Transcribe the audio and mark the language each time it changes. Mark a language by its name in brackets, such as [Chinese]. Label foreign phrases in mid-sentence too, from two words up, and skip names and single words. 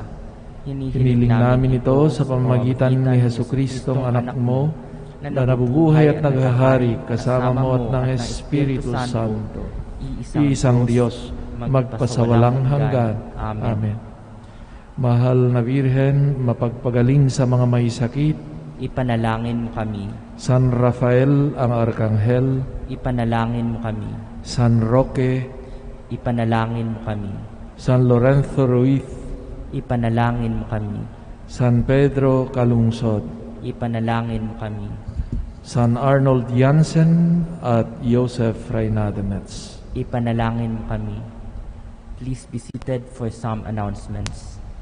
[Filipino] Hiniling namin ito sa pamamagitan ni Jesucristong anak mo na nabubuhay at naghahari kasama mo at ng Espiritu Santo, iisang Diyos, magpasawalang hanggan. Amen. Mahal na Birhen, mapagpagaling sa mga may sakit, ipanalangin mo kami. San Rafael ang Arkanghel, Ipanalangin mo kami. San Roque, Ipanalangin mo kami. San Lorenzo Ruiz, Ipanalangin mo kami. San Pedro Calungsod, Ipanalangin mo kami. San Arnold Jansen at Joseph Reynademets. Ipanalangin mo kami. [English] Please be seated for some announcements.